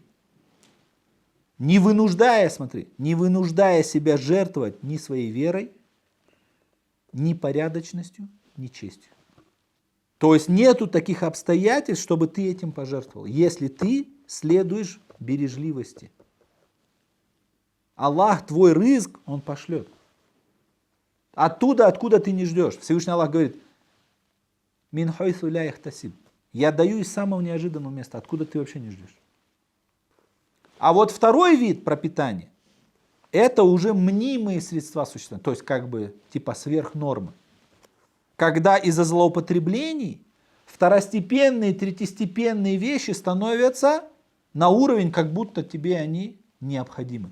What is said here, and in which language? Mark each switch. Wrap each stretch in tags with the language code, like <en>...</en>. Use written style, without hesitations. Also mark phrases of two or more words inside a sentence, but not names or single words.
<ru>Не вынуждая себя жертвовать ни своей верой, ни порядочностью, ни честью. То есть нету таких обстоятельств, чтобы ты этим пожертвовал, если ты следуешь бережливости. Аллах твой рызк, он пошлет. Оттуда, откуда ты не ждешь. Всевышний Аллах говорит,</ru> <ar>«من حيث لا يحتسب».</ar> <ru>Я даю из самого неожиданного места, откуда ты вообще не ждешь. А вот второй вид пропитания, это уже мнимые средства существования, то есть типа сверх нормы. Когда из-за злоупотреблений второстепенные, третьестепенные вещи становятся на уровень, как будто тебе они необходимы.</ru>